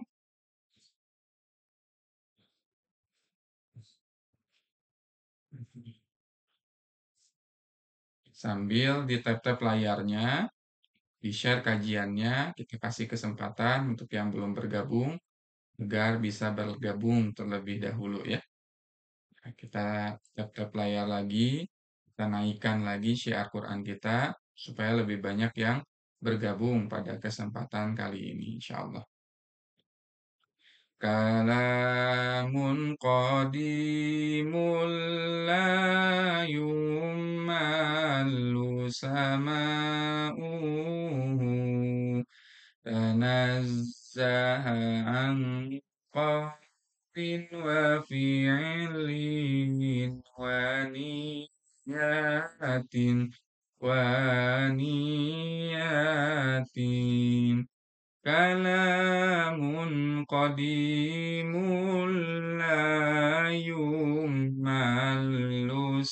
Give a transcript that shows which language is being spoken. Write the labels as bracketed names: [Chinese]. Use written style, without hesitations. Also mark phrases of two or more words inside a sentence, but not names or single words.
[Indonesian] Sambil di tap-tap layarnya, di-share kajiannya, kita kasih kesempatan untuk yang belum bergabung, agar bisa bergabung terlebih dahulu ya. Nah, kita tap-tap layar lagi, kita naikkan lagi syiar Quran kita, supaya lebih banyak yang bergabung pada kesempatan kali ini, insyaallah. [Arabic] كلام قديم لا يمل سماعه تنزه عن قول و فعل و نية و نية كلام قديم لا يمل